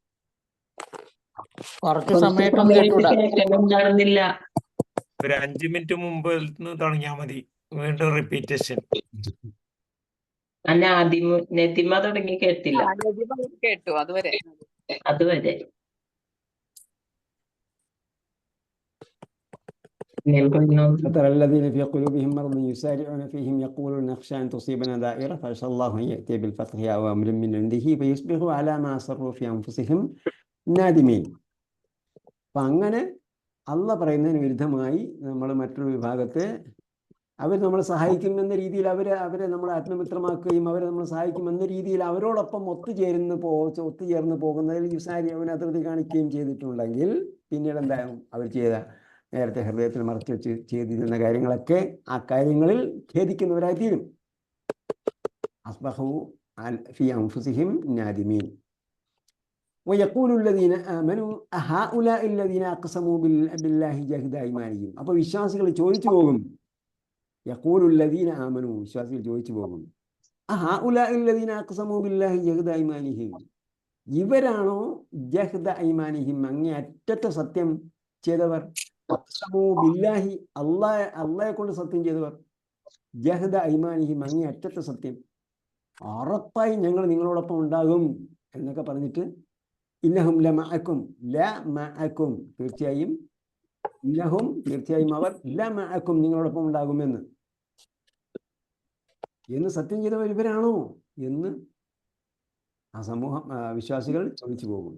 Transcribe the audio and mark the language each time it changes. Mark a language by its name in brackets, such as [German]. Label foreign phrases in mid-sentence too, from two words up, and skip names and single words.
[Malayalam] കുറച്ച് സമയമായിട്ടൊന്നും കേട്ടൂടാ. കേൾക്കുന്നുണ്ടായിരുന്നില്ല. ഒരു 5 മിനിറ്റ് മുമ്പ് തുടങ്ങിയാ മതി. വീണ്ടും റിപ്പീറ്റേഷൻ. അല്ല, ആദ്യം നെതിമ തുടങ്ങി കേട്ടില്ല. കേട്ടു അതുവരെ. അതുവരെ [Arabic] فترى الذين في قلوبهم مرض يسارعون فيهم يقولون نخشى أن تصيبنا دائرة فعسى الله أن يأتي بالفتح أو أمر من عنده فيصبحوا على ما أسروا في أنفسهم നാദിമീൻ. [Malayalam] അപ്പം അങ്ങനെ അള്ള പറയുന്നതിന് വിരുദ്ധമായി നമ്മൾ മറ്റൊരു വിഭാഗത്തെ അവർ നമ്മളെ സഹായിക്കുമെന്ന രീതിയിൽ അവരെ നമ്മൾ ആത്മമിത്രമാക്കുകയും അവരെ നമ്മൾ സഹായിക്കുമെന്ന രീതിയിൽ അവരോടൊപ്പം ഒത്തുചേർന്ന് പോകുന്നതിൽ യുസാരി അവൻ അതിർത്തി കാണിക്കുകയും ചെയ്തിട്ടുണ്ടെങ്കിൽ പിന്നീട് എന്താകും? അവർ നേരത്തെ ഹൃദയത്തിൽ മറച്ചു വെച്ച് ചെയ്തിരുന്ന കാര്യങ്ങളൊക്കെ ആ കാര്യങ്ങളിൽ ഖേദിക്കുന്നവരായി തീരും. [Arabic] أصبحوا في أنفسهم نادمين. ويقول الذين آمنوا أهؤلاء الذين أقسموا بالله جهد أيمانهم. [Malayalam] അപ്പോൾ വിശ്വാസികൾ ചോദിച്ചു പോകും. [Arabic] يقول الذين آمنوا, [Malayalam] വിശ്വാസികൾ ചോദിച്ചു പോകും, [Arabic] أهؤلاء الذين أقسموا بالله جهد أيمانهم. [Malayalam] ഇവരാണോ [Arabic] جهد أيمانهم, [Malayalam] അങ്ങേ അറ്റത്തെ സത്യം ചെയ്തവർ? [Arabic] أقسموا بالله, [Malayalam] അള്ളാഹയെ കൊണ്ട് സത്യം ചെയ്തവർ. [Arabic] جهد أيمانهم, [Malayalam] അങ്ങേ അറ്റത്തെ സത്യം. ഉറപ്പായി ഞങ്ങൾ നിങ്ങളോടൊപ്പം ഉണ്ടാകും എന്നൊക്കെ പറഞ്ഞിട്ട് [Arabic] إنهم لمعكم، لمعكم, [Malayalam] തീർച്ചയായും ഇന്നഹും, തീർച്ചയായും അവർ, ലമഅക്കും, നിങ്ങളോടൊപ്പം ഉണ്ടാകുമെന്ന് സത്യം ചെയ്തവർ ഇവരാണോ എന്ന് ആ സമൂഹം, വിശ്വാസികൾ ചോദിച്ചു പോകും.